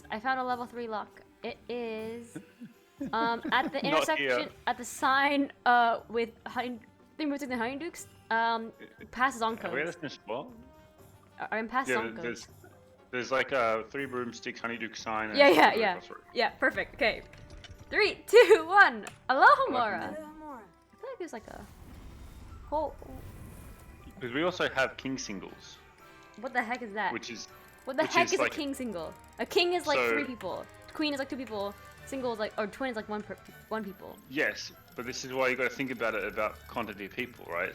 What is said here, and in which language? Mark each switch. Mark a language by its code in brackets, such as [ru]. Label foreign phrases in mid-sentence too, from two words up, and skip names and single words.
[en] I found a level 3 lock. It is at the Not intersection here. at the sign with thing between the Honeydukes. Past Are we at Zonko's. the same spot? I'm past Yeah, Zonko's. there's like a 3 broomsticks honeydew sign. And Yeah, yeah, it's yeah. across the road. Yeah, perfect. Okay. 3, 2, 1. Aloha, Mora. Hello, Hamura. I feel like there's like a whole. Because we also have king singles. What the heck is that? which is What the which heck is is a like- king single? A king is like So- 3 people. Queen is like 2 people. Single is like, or twin is like one people. yes, but this is why you got to think about it about quantity of people, right?